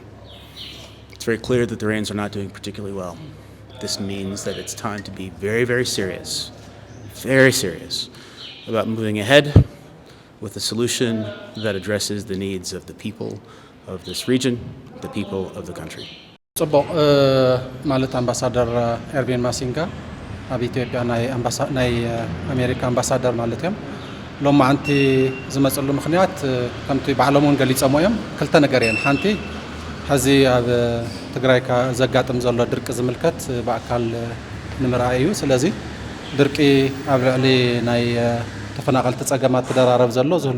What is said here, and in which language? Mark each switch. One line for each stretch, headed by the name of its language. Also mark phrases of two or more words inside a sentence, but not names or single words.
English: It's very clear that the Rains are not doing particularly well. This means that it's time to be very, very serious about moving ahead with a solution that addresses the needs of the people of this region, the people of the country.
Tigrinya: ጽቡቕ ማለት አምባሳደር ኤርቪን ማሲንጋ ኣብ ኢትዮጵያ ናይ ኣሜሪካ ኣምባሳደር ማለት እዮም ሎማ ኣንቲ ዝመጽሉ ምኽንያት ከምቲ ባዕሎም ገሊጾም እዮም ክልተ ነገር እየን ሓንቲ ሕዚ ኣብ ትግራይ ዘጋጥም ዘሎ ድርቂ ዝምልከት በአካል ንምርኣይ እዩ ስለዚ ድርቂ ኣብ ልዕሊ ናይ ተፈናቀልቲ ጸገማት ተደራረብ ዘሎ ዝህልዎ